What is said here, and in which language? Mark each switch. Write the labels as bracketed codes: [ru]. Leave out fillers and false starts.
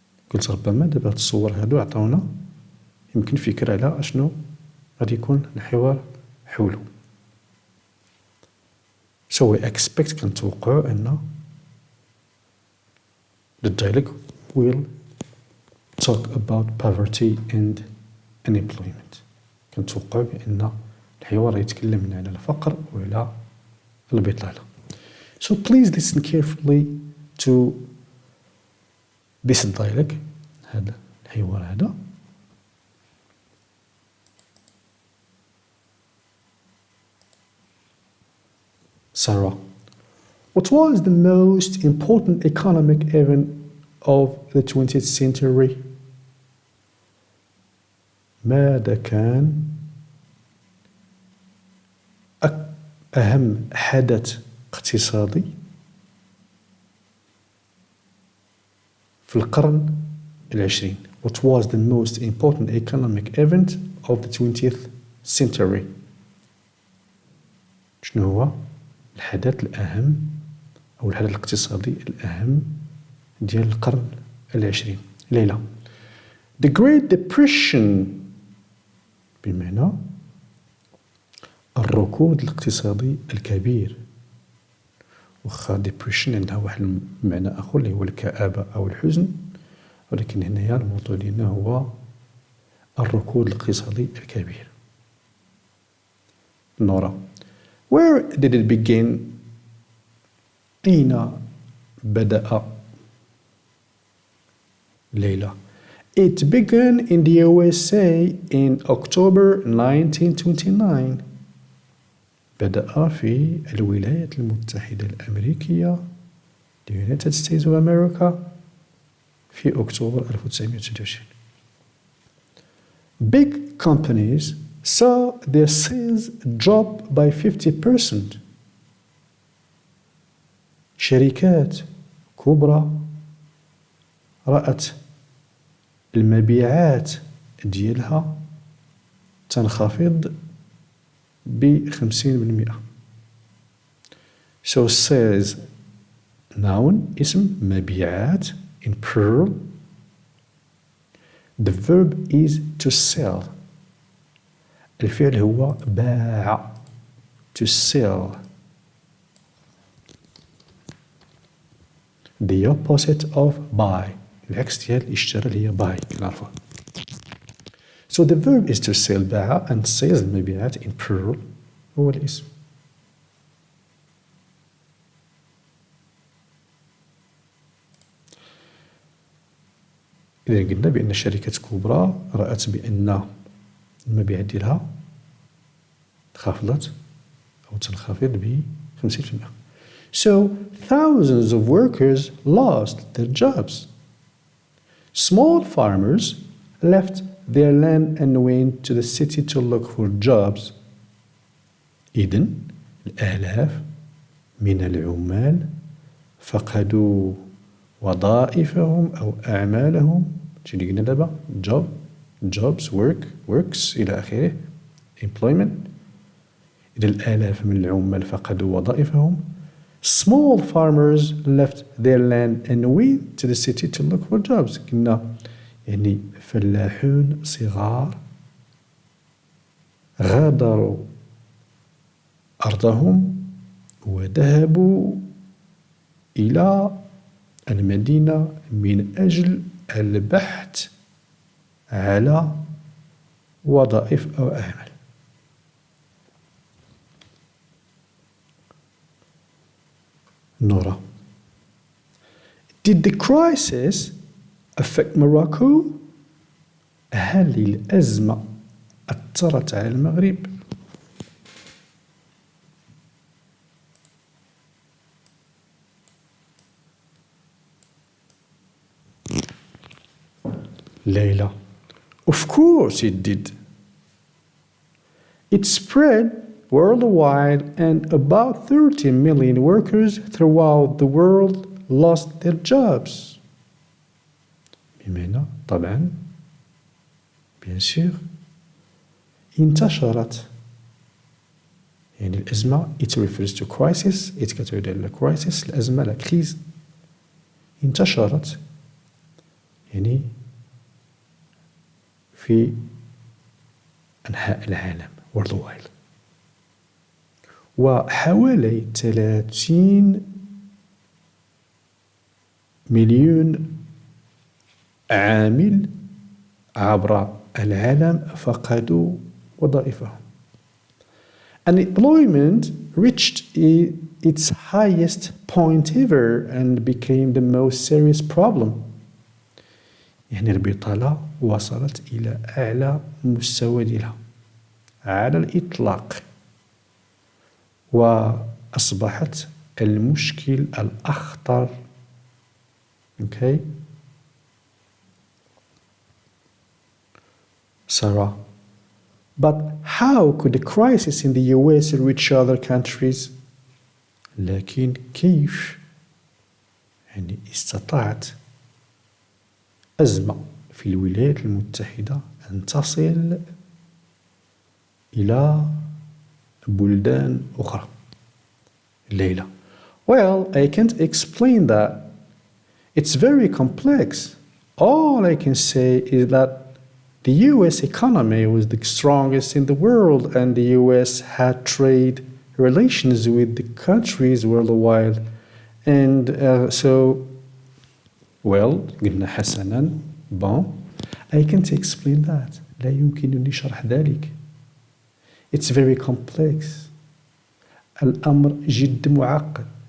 [ar] قلت ربما دابا هاد الصور هادو عطاونا يمكن فكرة على أشنو غادي يكون الحوار حوله. [en] So we expect [ar] كنتوقعوا أن [en] the dialogue will talk about poverty and unemployment. [ar] كنتوقع بأن الحوار يتكلم على الفقر وعلى البطالة. [en] So please listen carefully to this dialect [ar] هذا الحوار هذا [en] Sarah, what was the most important economic event of the 20th century? [ar] ماذا كان أهم حدث اقتصادي في القرن العشرين? [en] What was the most important economic event of the 20th century? [ar] شنو هو الحدث الأهم أو الحدث الاقتصادي الأهم ديال القرن العشرين؟ ليلى. [en] The Great Depression [ar] بمعنى الركود الاقتصادي الكبير. وخا depression عندها واحد المعنى آخر اللي هو الكآبة أو الحزن، ولكن هنايا الموضوع ديالنا هو الركود الاقتصادي الكبير. [en] نورا. Where did it begin? [ar] أين بدأ؟ [en] ليلى. It began in the USA in October 1929. [ar] بدأ في الولايات المتحدة الأمريكية [en] the United States of America [ar] في أكتوبر 1929. [en] Big companies saw their sales drop by 50%. [ar] شركات كبرى رأت المبيعات ديالها تنخفض ب50%. [en] So sales noun [ar] اسم مبيعات [en] in plural. The verb is to sell. [ar] الفعل هو باع [en] to sell. The opposite of buy. [ar] العكس ديال اشترى اللي هي buy نعرفها. [en] So the verb is to sell [ar] باع [en] and sales [ar] المبيعات [en] in plural [ar] هو الاسم. إذا قلنا بأن شركات كبرى رأت بأن المبيعات ديالها انخفضت أو تنخفض ب50%. [en] So thousands of workers lost their jobs. Small farmers left their land and went to the city to look for jobs. [ar] إذن الآلاف من العمال فقدوا وظائفهم أو أعمالهم. شنو قلنا دابا؟ [en] jobs, works [ar] إلى آخره [en] employment. [ar] إذا الآلاف من العمال فقدوا وظائفهم. [en] Small farmers left their land and went to the city to look for jobs. [ar] قلنا يعني فلاحون صغار غادروا أرضهم وذهبوا إلى المدينة من أجل البحث على وظائف أو أعمال. [en] نورا. Did the crisis affect Morocco? [ar] هل الأزمة أثرت على المغرب؟ ليلى. [en] Of course it did. It spread worldwide and about 30 million workers throughout the world lost their jobs. [ar] بمعنى طبعا [fr] bien sûr [ar] انتشرت يعني الأزمة [en] it refers to crisis it [ar] كتعود على crisis الأزمة [fr] لا كريز [ar] انتشرت يعني في أنحاء العالم worldwide وحوالي 30 مليون عامل عبر العالم فقدوا وظائفهم. [en] Unemployment reached its highest point ever and became the most serious problem. [ar] يعني البطالة وصلت إلى أعلى مستوى ديالها على الإطلاق، وأصبحت المشكل الأخطر. [en] Okay. Sarah. But how could the crisis in the US reach other countries? [ar] لكن كيف يعني استطاعت أزمة في الولايات المتحدة أن تصل إلى بلدان أخرى الليلة؟ [en] Well, I can't explain that. It's very complex. All I can say is that the US economy was the strongest in the world, and the US had trade relations with the countries worldwide. And [ar] قلنا حسنا. [fr] Bon, [en] I can't explain that. [ar] لا يمكنني شرح ذلك. [en] It's very complex. [ar] الأمر جد معقد.